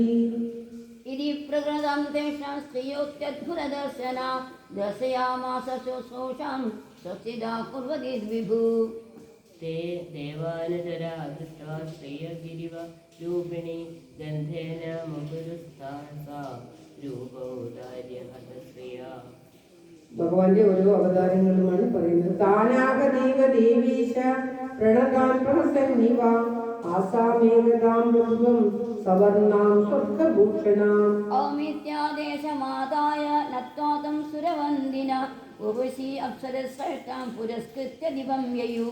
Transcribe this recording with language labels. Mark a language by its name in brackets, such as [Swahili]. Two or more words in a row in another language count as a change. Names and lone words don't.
[Sanskrit] इति प्रकृतं तेषां स्त्रियोत्यद्भुतदर्शना दर्शयामास शोषां स्वस्तिदा कुर्वती विभु ते देवानुचरा दृष्ट्वा श्रियगिरिव रूपिणी गन्धेन मुकुरुस्था सा രൂപൗദാര്യഹതശ്രിയാ. [Malayalam] ഭഗവാന്റെ ഓരോ അവതാരങ്ങളുമാണ് പറയുന്നത്. [Sanskrit] താനാഗദേവദേവേശ പ്രണതാൻ പ്രഹസന്നിവ ആസാമേകതാം രൂപം സവർണാം സ്വർഗഭൂഷണാം ഔമിത്യാദേശമാദായ നത്വാതം സുരവന്ദിന ഉപസി അപ്സരശ്രേഷ്ഠാം പുരസ്കൃത്യ ദിവം യയു